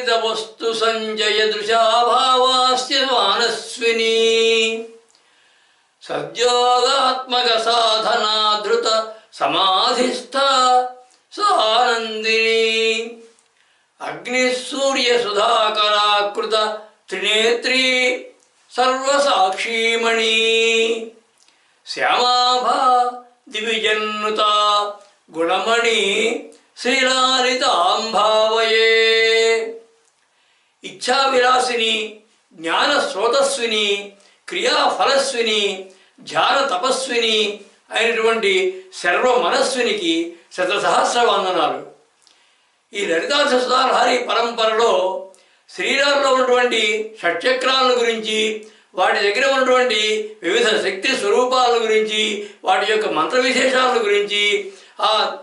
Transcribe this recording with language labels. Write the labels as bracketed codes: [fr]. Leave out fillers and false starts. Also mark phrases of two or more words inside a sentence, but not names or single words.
[sa] वस्तु संजय दृशाभावास्य मानस्विनी सद्योगात्मक साधना धृत समाधिस्था सानंदिनी अग्निसूर्य सुधाकराकृत त्रिनेत्री सर्वसाक्षीमणि श्यामाभा दिविजन्नुता गुणमणि श्रीलालितां भावये इच्छा विलासिनी ज्ञान स्रोतस्विनी क्रिया फलस्विनी ध्यान तपस्विनी [te] అయినటువంటి సర్వ మనస్వినికి శతసహస్ర వందనాలు. ఈ లలితా సహస్రనామ పరంపరలో శ్రీరాములో ఉన్నటువంటి షట్చక్రాలను గురించి, వాటి దగ్గర ఉన్నటువంటి వివిధ శక్తి స్వరూపాల గురించి, వాటి యొక్క మంత్ర విశేషాల గురించి, ఆ